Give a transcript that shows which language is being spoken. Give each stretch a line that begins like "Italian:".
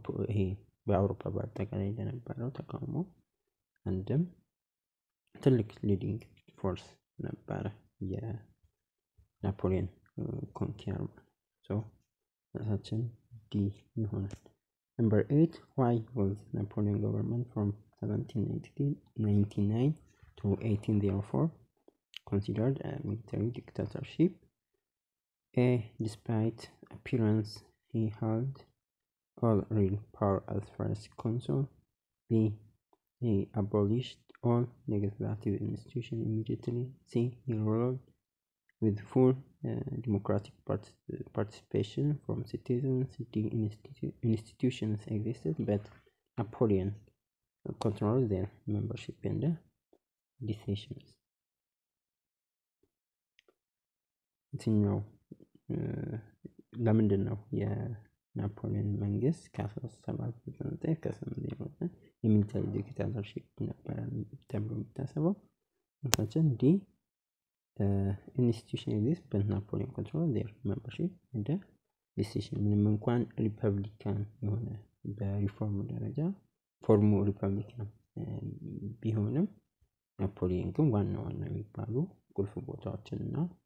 Amharic: ይሄ በአውሮፓ በአጠቃላይ ለነበረው ተቃውሞ አንድም ትልቅ ሊዲንግ ፎርስ ነበረ የናፖሊየን ኮንኪር። ራሳችን ዲ ይሆናል።
English: Number 8 why was Napoleon government from 1799 to 1804 considered a military dictatorship? A, despite appearance he held all real power as first consul. B, he abolished all legislative institutions immediately. C, he ruled with full democratic participation from citizens. D, institutions existed but Napoleon controlled their membership and decisions.
Amharic: የትኛው ለምንድን ነው የናፖሊየን መንግስት ከ1799 ከ1809 የሚሊተሪ ዲክታተርሺፕ ነበረ ተብሎ የሚታሰበው? ምክንያቱም
English: ዲ ኢንስቲትዩሽን ኤግዚስት በት ናፖሊየን ኮንትሮል ዜር ሜምበርሺፕ
Amharic: እንደ ዲሲሽን ምንም እንኳን ሪፐብሊካን የሆነ በሪፎርም ደረጃ ፎርሙ ሪፐብሊካን ቢሆንም ናፖሊየን ግን ዋና የሚባሉ ቁልፍ ቦታዎችንና